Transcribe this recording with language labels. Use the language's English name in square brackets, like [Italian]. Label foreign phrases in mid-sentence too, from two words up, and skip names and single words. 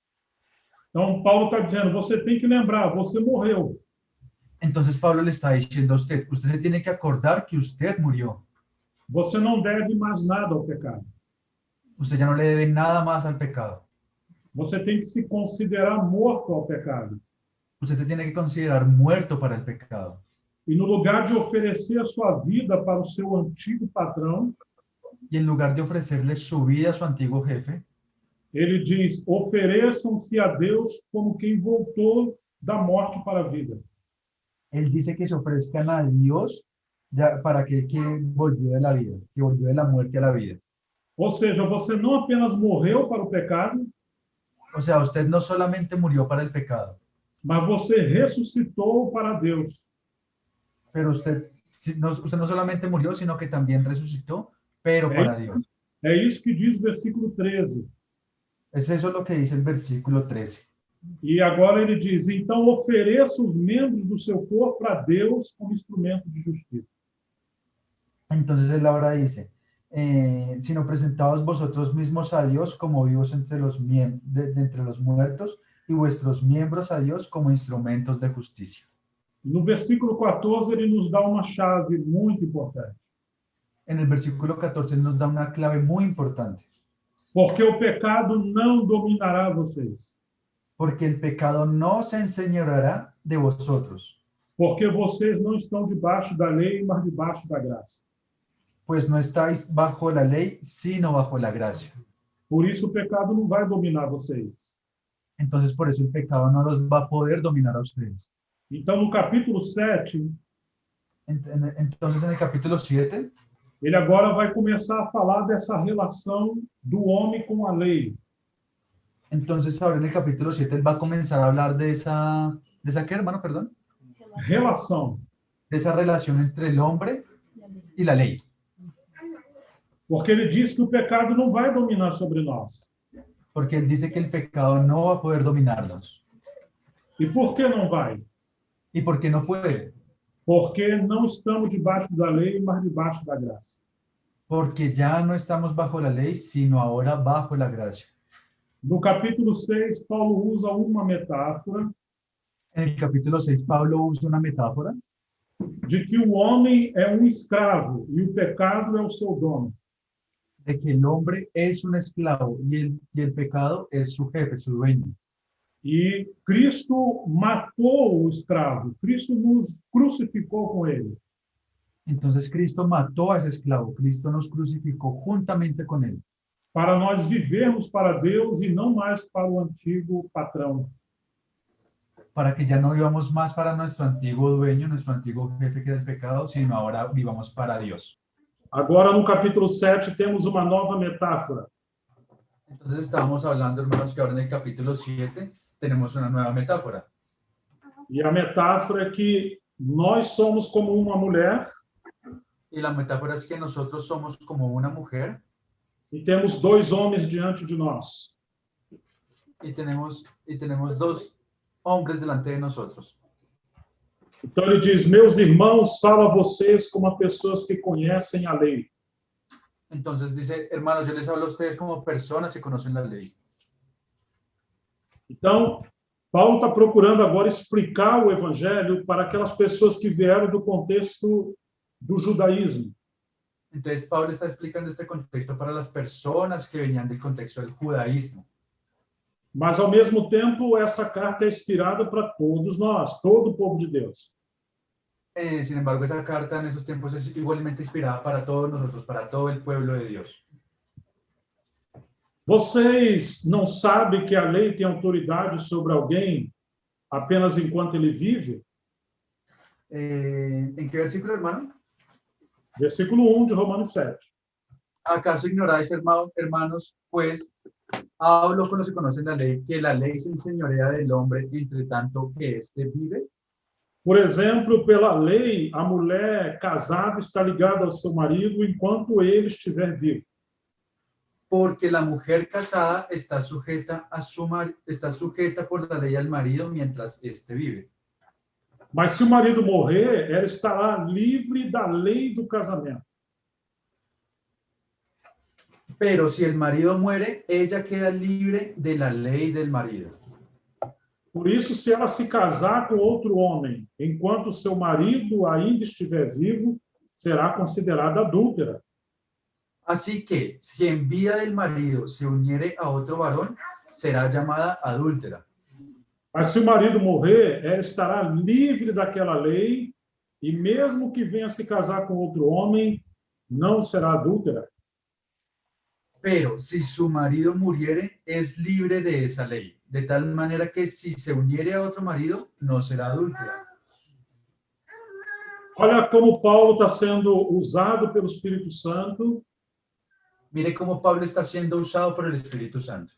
[Portuguese] Então, Paulo está dizendo, você tem que lembrar, você morreu. [Spanish] Entonces Pablo le está diciendo a usted, usted se tiene que acordar que usted murió. [Portuguese] Você não deve mais nada ao pecado. [Spanish] Usted ya no le debe nada más al pecado. [Portuguese] Você tem que se considerar morto ao pecado. [Spanish] Usted se tiene que considerar muerto para el pecado. [Portuguese] E no lugar de oferecer a sua vida para o seu antigo patrão, [Spanish] Y en lugar de ofrecerle su vida a su antiguo jefe, [Portuguese] ele diz, ofereçam-se a Deus como quem voltou da morte para a vida. [Spanish] él dice que se ofrezcan a Dios para aquel que volvió de la vida, que volvió de la muerte a la vida. [Portuguese] Ou seja, você não apenas morreu para o pecado, [Spanish] O sea, usted no solamente murió para el pecado, [Portuguese] mas você ressuscitou para Deus. [Spanish] pero usted no solamente murió, sino que también resucitó, pero para Dios. [Portuguese] É isso que diz o versículo 13. [Spanish] Es eso lo que dice el versículo 13. [Portuguese] E agora ele diz, então ofereça os membros do seu corpo a Deus como instrumento de justiça. [Spanish] Entonces él ahora dice, sino presentaos vosotros mismos a Dios como vivos entre entre los muertos y vuestros miembros a Dios como instrumentos de justicia. [Portuguese] No versículo 14 ele nos dá uma chave muito importante. [Spanish] En el versículo 14 nos da una clave muy importante. [Portuguese] Porque o pecado não dominará vocês. [Spanish] Porque el pecado no se enseñoreará de vosotros. [Portuguese] Porque vocês não estão debaixo da lei, mas debaixo da graça. [Spanish] Pues no estáis bajo la ley, sino bajo la gracia. [Portuguese] Por isso o pecado não vai dominar vocês. [Spanish] Entonces por eso el pecado no los va a poder dominar a ustedes. [Portuguese] Então no capítulo 7, [Spanish] Entonces en el capítulo 7, [Portuguese] ele agora vai começar a falar dessa relação do homem com a lei. [Spanish] entonces ahora en el capítulo 7 él va a comenzar a hablar ¿de esa qué, hermano? Perdón. [Portuguese] Relação. [Spanish] De esa relación entre el hombre y la ley. [Portuguese] Porque ele diz que o pecado não vai dominar sobre nós. [Spanish] Porque él dice que el pecado no va a poder dominarnos. [Portuguese] E por que não vai? [Spanish] ¿Y por qué no puede? [Portuguese] Porque não estamos debaixo da lei, mas debaixo da graça. [Spanish] Porque ya no estamos bajo la ley, sino ahora bajo la gracia. [Portuguese] No capítulo 6, Paulo usa uma metáfora [Spanish] En el capítulo 6, Pablo usa una metáfora [Portuguese] de que o homem é um escravo e o pecado é o seu dono. [Spanish] de que el hombre es un esclavo y el pecado es su jefe, su dueño. [Portuguese] E Cristo matou o escravo, Cristo nos crucificou com ele. [Spanish] Entonces Cristo mató a ese esclavo, Cristo nos crucificó juntamente con él, [Portuguese] Para nós vivermos para Deus e não mais para o antigo patrão. [Spanish] para que ya no vivamos más para nuestro antiguo dueño, nuestro antiguo jefe que era el pecado, sino ahora vivamos para Dios. [Portuguese] Agora, no capítulo 7, temos uma nova metáfora. [Spanish] Entonces estábamos hablando, hermanos, que ahora en el capítulo 7 tenemos una nueva metáfora. [Portuguese] E a metáfora é que nós somos como uma mulher [Spanish] Y la metáfora es que nosotros somos como una mujer [Portuguese] e temos dois homens diante de nós. [Spanish] y tenemos dos hombres delante de nosotros. [Portuguese] Então ele diz: meus irmãos, falo a vocês como a pessoas que conhecem a lei. [Spanish] Entonces dice, hermanos, yo les hablo a ustedes como personas que conocen la ley. [Portuguese] Então, Paulo está procurando agora explicar o evangelho para aquelas pessoas que vieram do contexto do judaísmo. [Spanish] Entonces Pablo está explicando este contexto para las personas que venían del contexto del judaísmo. [Portuguese] Mas, ao mesmo tempo, essa carta é inspirada para todos nós, todo o povo de Deus. [Spanish] Sin embargo, esa carta en esos tiempos es igualmente inspirada para todos nosotros, para todo el pueblo de Dios. [Portuguese] Vocês não sabem que a lei tem autoridade sobre alguém apenas enquanto ele vive? [Spanish] ¿En qué versículo, hermano? [Portuguese] Versículo 1 de Romanos 7. [Spanish] ¿Acaso ignoráis, hermanos, pues hablo con los que conocen la ley, que la ley se enseñorea del hombre entre tanto que éste vive? [Portuguese] Por exemplo, pela lei, a mulher casada está ligada ao seu marido enquanto ele estiver vivo. [Spanish] Porque la mujer casada está sujeta por la ley al marido mientras éste vive. [Portuguese] Mas se o marido morrer, ela estará livre da lei do casamento. [Spanish] Pero si el marido muere, ella queda libre de la ley del marido. [Portuguese] Por isso, se ela se casar com outro homem enquanto seu marido ainda estiver vivo, será considerada adúltera. [Spanish] Así que, si en vida del marido se uniere a otro varón, será llamada adúltera. [Portuguese] Mas se o marido morrer, ela estará livre daquela lei, e mesmo que venha se casar com outro homem, não será adúltera. [Spanish] Pero si su marido muriere, es libre de esa ley, de tal manera que si se uniere a otro marido, no será adúltera. [Portuguese] Olha como Paulo está sendo usado pelo Espírito Santo [Spanish] Mire cómo Pablo está siendo usado por el Espíritu Santo